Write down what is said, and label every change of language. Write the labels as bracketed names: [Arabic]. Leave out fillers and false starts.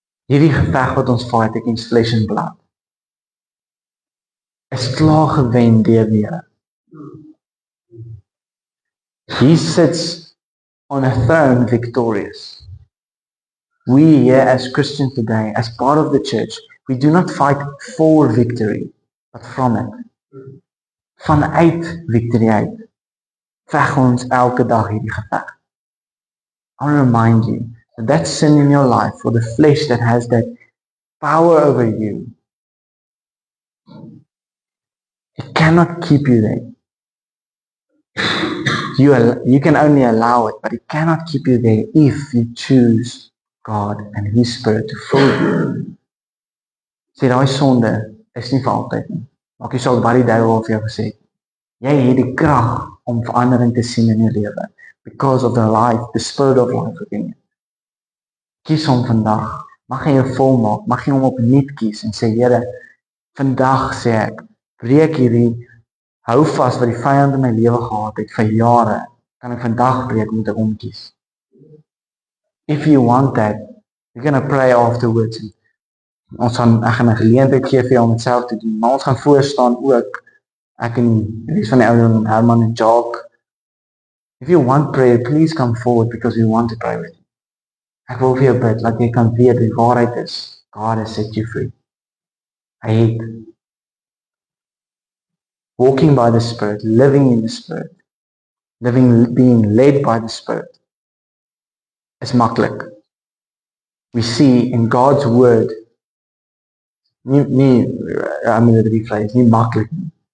[Afrikaans] Hierdie geveg wat ons [English] fight against flesh and blood, [Afrikaans] is klaar gewen deur die Here. [English] He sits on a throne victorious. We here as Christians today, as part of the church, we do not fight for victory, but from it. [Afrikaans] Vanuit victory uit veg ons elke dag hierdie geveg. [English] I'll remind you that that sin in your life, or the flesh that has that power over you, it cannot keep you there. You can only allow it, but it cannot keep you there if you choose God and His Spirit to fill you. [Afrikaans] Sê daai sonde is nie vir altyd nie. Maak jy saak wat die duiwel vir jou gesê het. Jy het die krag om verandering te sien in jou lewe [English] because of the life, the Spirit of life within you. [Afrikaans] Kies hom vandag. Mag hy jou volmaak, mag jy hom opnuut kies en sê, Here, vandag sê ek, breek hierdie hou vas wat die vyand in my lewe gehad het vir jare, kan ek vandag breek, moet ek hom kies. [English] If you want that, you're going to pray afterwards. [Afrikaans] Ek gaan 'n geleentheid gee vir jou om dit self te doen, maar ons gaan voor staan ook, ek en die res van die ouens, Herman en Jacques. [English] If you want prayer, please come forward because we want to pray with you. [Afrikaans] Ek wil vir jou bid, laat jy kan weet die waarheid is, [English] God has set you free. Hy het walking by the Spirit, living in the Spirit, being led by the Spirit, [Afrikaans] is maklik. [English] We see in God's word, [Afrikaans] nie maklik nie.